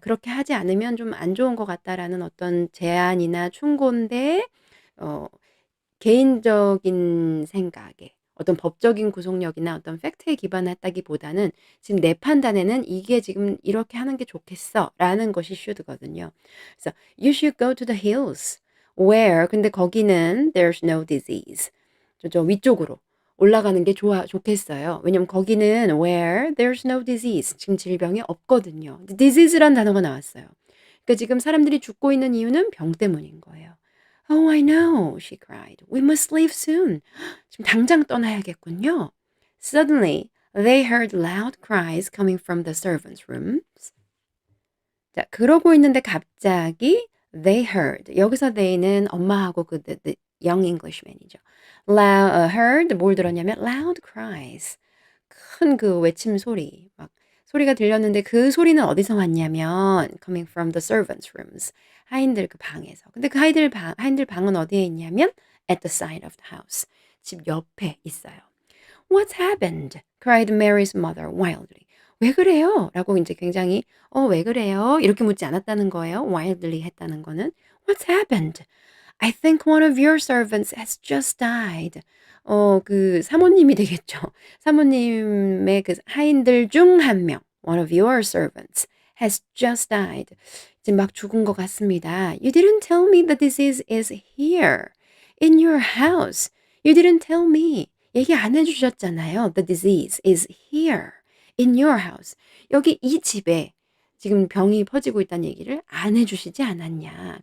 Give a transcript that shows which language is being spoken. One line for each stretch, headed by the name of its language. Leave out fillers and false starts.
Korean: 그렇게 하지 않으면 좀 안 좋은 것 같다라는 어떤 제안이나 충고인데, 어, 개인적인 생각에 어떤 법적인 구속력이나 어떤 팩트에 기반했다기보다는 지금 내 판단에는 이게 지금 이렇게 하는 게 좋겠어라는 것이 should거든요. 그래서
English: you should go to the hills where
Korean: 근데 거기는
English: there's no disease.
Korean: 저 위쪽으로 올라가는 게 좋겠어요. 왜냐면 거기는 where there's no disease. 지금 질병이 없거든요. disease란 단어가 나왔어요. 그러니까 지금 사람들이 죽고 있는 이유는 병 때문인 거예요.
English: Oh, I know, she cried. We must leave soon.
Korean: 지금 당장 떠나야겠군요.
English: Suddenly, they heard loud cries coming from the servants' rooms.
Korean: 자, 그러고 있는데 갑자기
English: they heard.
Korean: 여기서 they는 엄마하고 the young Englishman이죠.
English: heard
Korean: 뭘 들었냐면
English: loud cries.
Korean: 큰 그 외침 소리. 막 소리가 들렸는데 그 소리는 어디서 왔냐면
English: coming from the servants' rooms.
Korean: 하인들 그 방에서. 근데 그 하인들 방은 어디에 있냐면
English: at the side of the house.
Korean: 집 옆에 있어요.
English: What's happened? cried Mary's mother wildly.
Korean: 왜 그래요? 라고 이제 굉장히 왜 그래요? 이렇게 묻지 않았다는 거예요.
English: wildly
Korean: 했다는 거는
English: What's happened? I think one of your servants has just died.
Korean: 그 사모님이 되겠죠. 사모님의 그 하인들 중 한 명,
English: one of your servants has just died.
Korean: 지금 막 죽은 것 같습니다.
English: You didn't tell me the disease is here in your house. You didn't tell me.
Korean: 얘기 안 해주셨잖아요.
English: The disease is here in your house.
Korean: 여기 이 집에 지금 병이 퍼지고 있다는 얘기를 안 해주시지 않았냐.